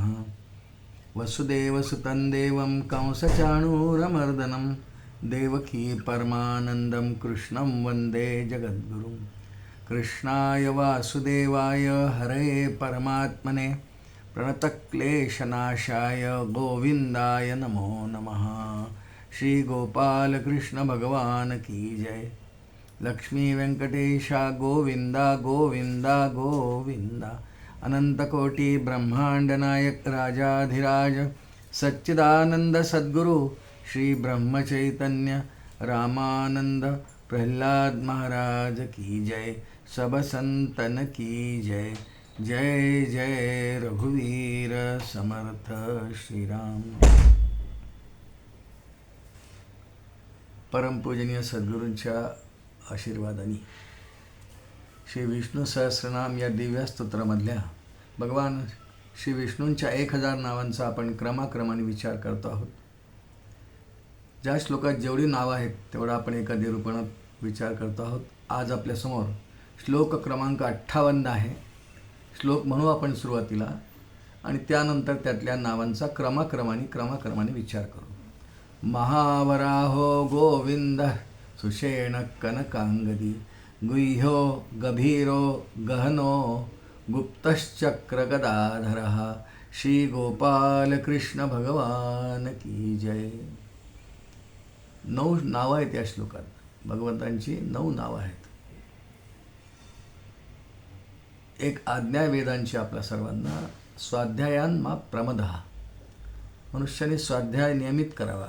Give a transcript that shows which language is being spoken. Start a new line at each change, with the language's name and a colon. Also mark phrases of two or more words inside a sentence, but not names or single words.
Sanskrit: वसुदेवसुतं देवं कंसचाणूरमर्दनं देवकी परमानन्दं कृष्णं वन्दे जगद्गुरुं। कृष्णाय वासुदेवाय हरये परमात्मने प्रणतक्लेशनाशाय गोविन्दाय नमो नमः।
Hindi: श्री गोपाल कृष्ण भगवान की जय। लक्ष्मी वेंकटेशा गोविंदा गोविंदा गोविंदा। अनंतकोटि ब्रह्मांड नायक राजाधिराज सच्चिदानंद सद्गुरु श्री ब्रह्मचैतन्य रामानंद प्रहलाद महाराज की जय। सब संतन की जय।
Marathi: जय जय रघुवीर समर्थ श्री राम। परमपूजनीय सद्गुरूंच्या आशीर्वादाने श्री विष्णू सहस्रनाम या दिव्य स्तोत्रामधल्या भगवान श्री विष्णूंच्या 1000 नावांचा आपण क्रमाक्रमाने विचार करतो आहोत। ज्या श्लोकात जेवढी नावं आहेत तेवढा आपण एका निरूपणात विचार करतो आहोत। आज आपल्यासमोर श्लोक क्रमांक 58 आहे। श्लोक म्हणू आपण सुरुवातीला आणि त्यानंतर त्यातल्या नावांचा क्रमाक्रमाने विचार करू।
Sanskrit: महावराहो गोविंद सुषेण कनकांगदी गुह्यो गभीरो गहनो गुप्तश्चक्रगदाधरः
Hindi: श्री गोपाल कृष्ण भगवान की जय।
Marathi: 9 नावं आहेत या श्लोकात। भगवंतांची 9 नावं आहेत। एक आज्ञा वेदांची आपल्या सर्वांना,
Sanskrit: स्वाध्यायान मा प्रमदः।
Marathi: मनुष्याने स्वाध्याय नियमित करावा।